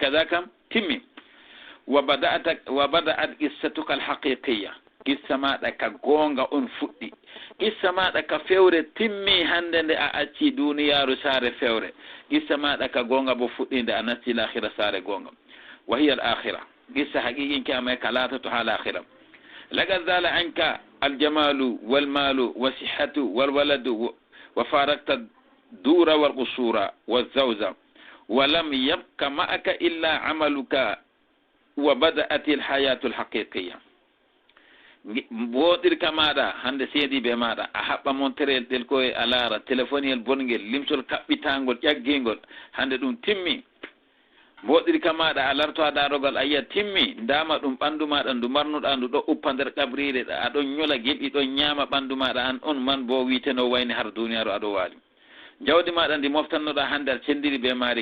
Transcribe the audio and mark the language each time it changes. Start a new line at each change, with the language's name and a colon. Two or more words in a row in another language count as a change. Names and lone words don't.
Fula: kaza kam timmi
Arabic: وبدأت قصتك الحقيقية
Fula: qissa maɗa ka gonga on fuɗɗi qissa maɗa ka fewre timmi hande nde a acci duniyaru saare fewre qissa maɗa ka gonga bo fuɗɗinde a natti l'akhira saare gonga
Arabic: وهي الآخرة
Fula: qissa haqiqinke amay ka latoto ha l'akhira
Arabic: لقد زال عنك الجمال والمال والصحة والولد و فارقت الدور والقصور والزوجة ولم يبق معك إلا عملك وبدأت الحياة الحقيقية
Fula: woɗirka maɗa hande seediɓe maɗa a haɓɓa monterel ɗel koye a laara téléphoniel bongel limsol kaɓɓitangol ƴaggingol hande ɗum timmi mboɗirka maɗa a larto a darogal a yiya timmi ndama ɗum ɓandu maɗa ndu marnuɗa ndu ɗo uppa nder ƙabrire aɗon ñola gilɗi ɗon ñaama ɓandu maɗa an on man bo wiiteno wayni har duniyaru aɗo waali jawdi maɗa ndi moftannoɗa hande aɗa cendiri be maari